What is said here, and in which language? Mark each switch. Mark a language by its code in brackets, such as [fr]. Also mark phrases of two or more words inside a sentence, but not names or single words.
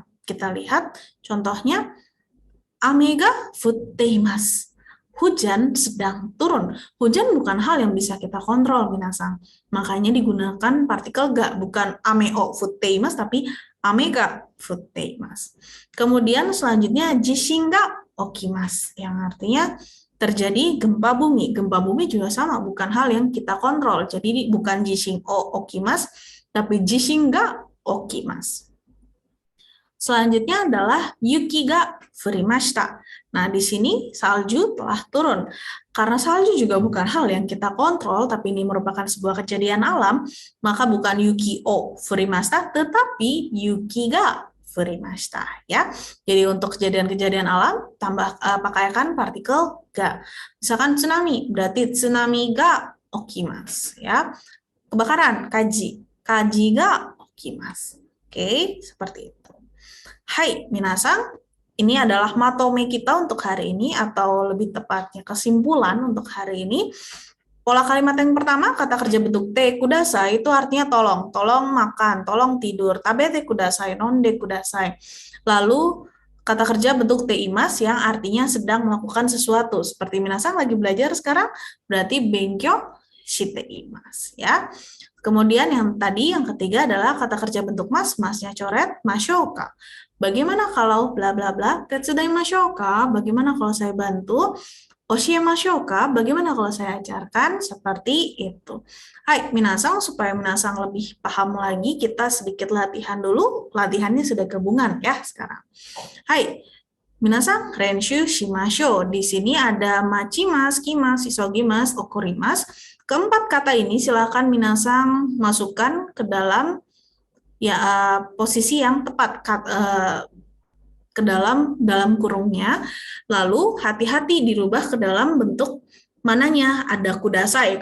[id] Kita lihat contohnya, [ja] 雨が降っています. [id] Hujan sedang turun. Hujan bukan hal yang bisa kita kontrol, minasang. Makanya digunakan partikel ga, bukan [ja] 雨を降っています, [id] tapi [ja] 雨が降っています. [id] Kemudian selanjutnya [ja] 地震が起きます, [id] yang artinya terjadi gempa bumi. Gempa bumi juga sama, bukan hal yang kita kontrol. Jadi bukan [ja] 地震を起きます, [id] tapi [ja] 地震が起きます. [id] Selanjutnya adalah [ja] 雪が降りました. [id] Nah, di sini salju telah turun. Karena salju juga bukan hal yang kita kontrol, tapi ini merupakan sebuah kejadian alam, maka bukan [ja] 雪を降りました, [id] tetapi [ja] 雪が降りました. [id] Ya. Jadi untuk kejadian-kejadian alam, pakaikan partikel ga. Misalkan tsunami, berarti [ja] 津波が起きます. Ya. Kebakaran, kaji. Kaji ga okimasu. [id] Oke, seperti itu. Hai, minasang, ini adalah matome kita untuk hari ini, atau lebih tepatnya kesimpulan untuk hari ini. Pola kalimat yang pertama, kata kerja bentuk [ja] てください, [id] itu artinya tolong. Tolong makan, tolong tidur. [ja] 食べてください、飲んでください. [id] Lalu, kata kerja bentuk [ja] ています [id] yang artinya sedang melakukan sesuatu. Seperti minasang lagi belajar sekarang, berarti [ja] 勉強しています. [id] Ya. Kemudian yang ketiga adalah kata kerja bentuk mas, masnya coret, masyoka. Bagaimana kalau bla bla bla, [ja] 手伝いましょうか, [id] bagaimana kalau saya bantu, [ja] 教えましょうか, [id] bagaimana kalau saya ajarkan, seperti itu. Hai, minasang, supaya minasang lebih paham lagi, kita sedikit latihan dulu, latihannya sudah gabungan ya sekarang. Hai, minasang, [ja] 練習しましょう, [id] di sini ada [ja] 待ちます、来ます、急ぎます、送ります. [id] Keempat kata ini silakan minasang masukkan ke dalam posisi yang tepat ke dalam kurungnya. Lalu hati-hati dirubah ke dalam bentuk mananya. Ada kudasai.